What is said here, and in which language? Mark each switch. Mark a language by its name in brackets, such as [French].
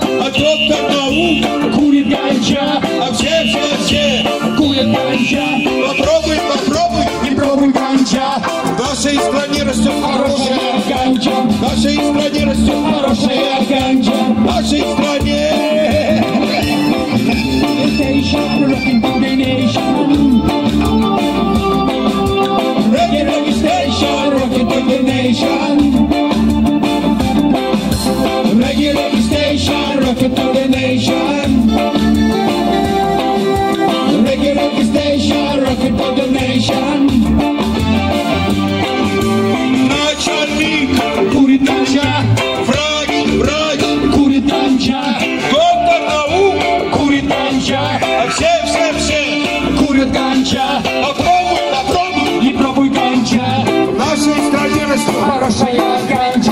[Russian] А доктор наук курит ганджа. А все курят ганджа. Попробуй, не пробуй ганджа. В нашей стране растет хорошая ганджа. В нашей стране растет хорошая ганджа. В нашей стране. [English] Station, rocking to the nation. Reggae station, rocking to the nation. Reggae station, rocking to the nation. Reggae station, rocking to the nation. [Russian] Начальник курит ганджа. Врач курит ганджа. Доктор наук курит ганджа. А все курят ганджа. Попробуй, не пробуй ганджа. В нашей стране растет хорошая ганджа.